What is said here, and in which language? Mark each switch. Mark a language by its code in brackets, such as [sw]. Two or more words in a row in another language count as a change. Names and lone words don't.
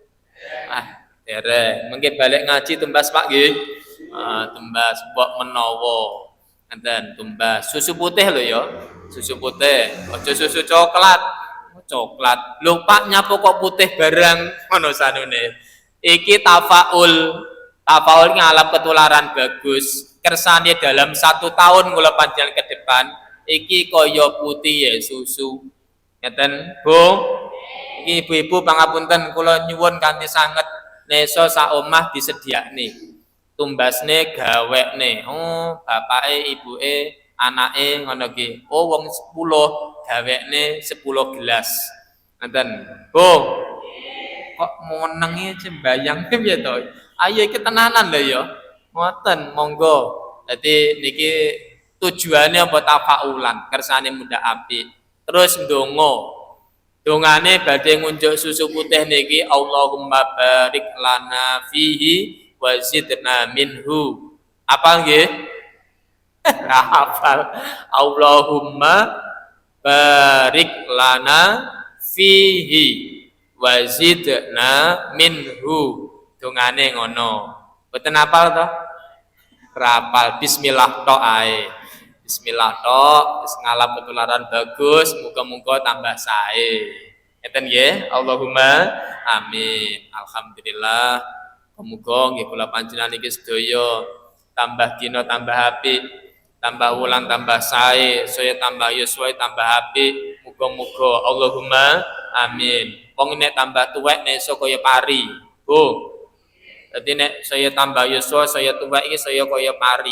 [jv] derek mengke balik ngaji tumbas Pak nggih tumbas mbok menawa ngoten tumbas susu putih lho ya susu putih aja susu coklat coklat lho Pak nyapo kok putih barang ngono sanune iki tafaul ngalap ketularan bagus kersane dalam 1 tahun kula panjenengan [id] ke depan [jv] iki kaya putih ya susu ngeten Bu iki ibu-ibu pangapunten kula nyuwun kanthi sanget nesa sak omah disediakne tumbasne gawekne bapake ibuke anake ngono ki wong 10 gawekne 10 gelas ngoten Bu kok menengi sembayang piye to ayo iki tenanan lho ya ngoten monggo dadi niki tujuane apa tafaulan kersane muda apik terus ndonga dongane badhe ngunjuk susu putih niki [ar] اللهم بارك لنا فيه وزدنا منه [jv] apa nggih hafal [ar] اللهم بارك لنا فيه وزدنا منه [jv] dongane ngono mboten hafal to rapal bismillah tok ae bismillah tok wis ngalap ketularan bagus muga-muga tambah sae ngeten nggih [ar] اللهم آمين [jv] alhamdulillah muga nggih kula panjenengan iki sedaya tambah dina tambah apik tambah wulan tambah sae saya tambah yuswa tambah apik muga-muga [ar] اللهم آمين [jv] wong nek tambah tuwek nek kaya pari Bu Dadi nek saya tambah yuswa saya tuwek iki saya kaya pari.